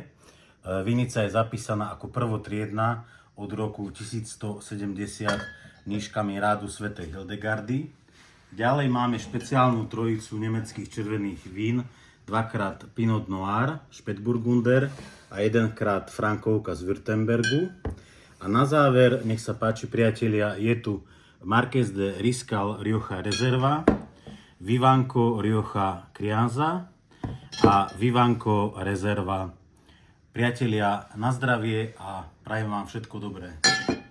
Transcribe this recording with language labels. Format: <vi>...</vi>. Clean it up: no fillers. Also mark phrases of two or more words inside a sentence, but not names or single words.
<sk>Vinica je zapísaná ako prvotriedna od roku 1170 nížkami rádu svätej Hildegardy. Ďalej máme špeciálnu trojicu nemeckých červených vín, dvakrát Pinot Noir, Spätburgunder a jedenkrát Frankovka z Württembergu. A na záver, nech sa páči priatelia, je tu Marqués de Riscal Rioja Reserva, Vivanco Rioja Crianza a Vivanco Reserva. Priatelia, na zdravie a prajem vám všetko dobré.</sk>